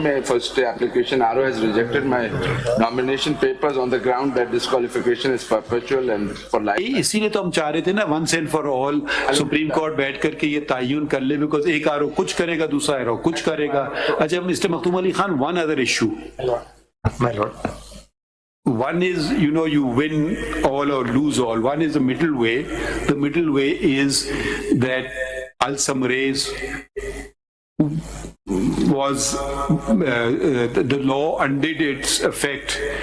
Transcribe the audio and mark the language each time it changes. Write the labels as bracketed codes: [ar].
[en] first application Arrow has rejected my nomination papers on the ground that disqualification is perpetual and for life. [hi] इसीलिए तो हम चाह रहे थे ना, [en] once and for all [hi] supreme court बैठ करके ये तायुन कर ले, बिकॉज एक आरो कुछ करेगा, दूसरा आरो कुछ करेगा। [en] अच्छा mister Makhdoom Ali Khan, one other issue, My lord. one is, you know, you win all or lose all. One is the middle way. The middle way is that Al-Samrez was the law undid its effect.